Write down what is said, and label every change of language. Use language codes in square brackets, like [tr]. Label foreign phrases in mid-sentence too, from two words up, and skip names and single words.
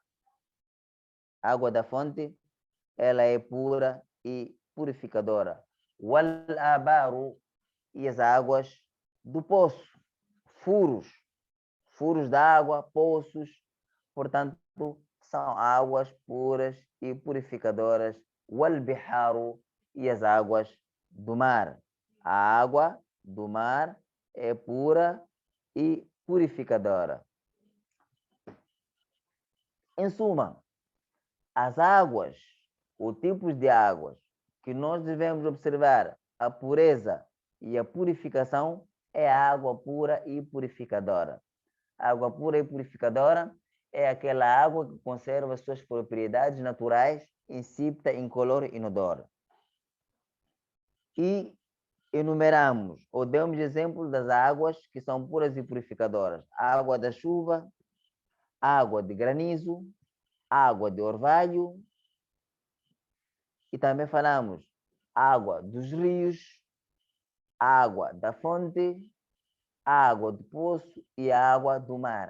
[pt] A água da fonte, ela é pura e purificadora. [ar] والآبار, [pt] e as águas do poço, furos da água, poços, portanto, são águas puras e purificadoras. [ar] والبحار, [pt] e as águas do mar. A água do mar é pura e purificadora. Em suma, as águas, os tipos de águas que nós devemos observar, a pureza e a purificação, é a água pura e purificadora. A água pura e purificadora é aquela água que conserva as suas propriedades naturais, insípida, incolor e inodor. E enumeramos ou demos exemplos das águas que são puras e purificadoras: água da chuva, água de granizo, água de orvalho, e também falamos água dos rios, água da fonte, água do poço e água do mar.